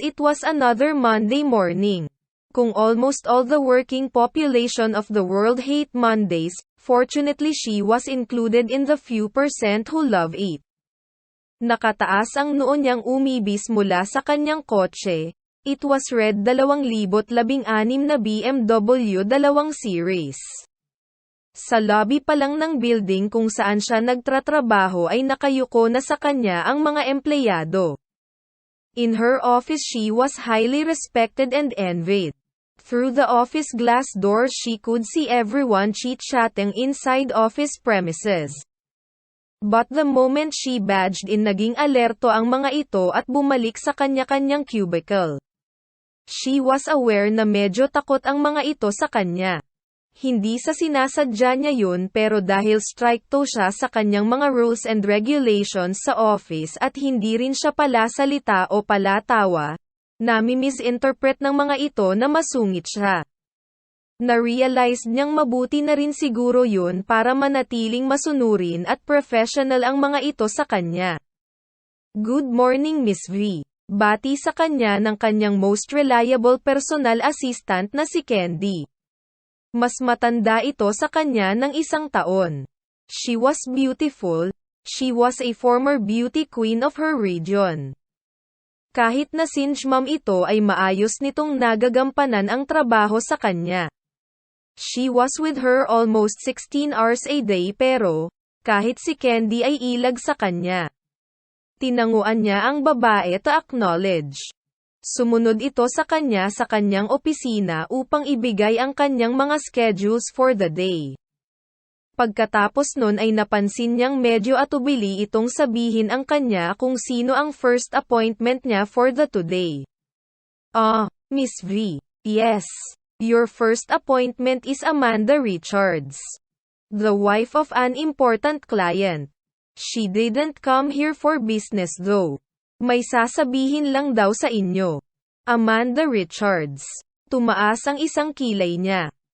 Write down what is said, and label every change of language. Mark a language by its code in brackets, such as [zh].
[en] It was another Monday morning. Kung almost all the working population of the world hate Mondays, fortunately she was included in the few percent who love it. [tl] Nakataas ang noo niyang umibis mula sa kanyang kotse. [en] It was red 2016 na BMW 2 Series. [tl] Sa lobby pa lang ng building kung saan siya nagtratrabaho ay nakayuko na sa kanya ang mga empleyado. [en] In her office she was highly respected and envied. Through the office glass doors she could see everyone chit-chatting inside office premises. But the moment she badged in, [tl] naging alerto ang mga ito at bumalik sa kanya-kanyang cubicle. [en] She was aware [tl] na medyo takot ang mga ito sa kanya. Hindi sa sinasadya niya yun, pero dahil stricto siya sa kanyang mga rules and regulations sa office at hindi rin siya palasalita o palatawa, nami-misinterpret ng mga ito na masungit siya. Na-realize niyang mabuti na rin siguro yun para manatiling masunurin at professional ang mga ito sa kanya. [en] "Good morning, Miss V." [tl] Bati sa kanya ng kanyang [en] most reliable personal assistant na si Candy. [tl] Mas matanda ito sa kanya ng 1 taon. [en] She was beautiful. She was a former beauty queen of her region. [tl] Kahit na singe mom ito ay maayos nitong nagagampanan ang trabaho sa kanya. [en] She was with her almost 16 hours a day, [tl] pero kahit si Candy ay ilag sa kanya. Tinanguan niya ang babae [en] to acknowledge. [tl] Sumunod ito sa kanyang opisina upang ibigay ang kanyang mga schedules for the day. Pagkatapos nun ay napansin niyang medyo atubili itong sabihin ang kanya kung sino ang first appointment niya [en] for the today. Miss V. Yes. Your first appointment is Amanda Richards, the wife of an important client. She didn't come here for business though. [tl] May sasabihin lang daw sa inyo. Amanda Richards. Tumaas ang isang kilay niya.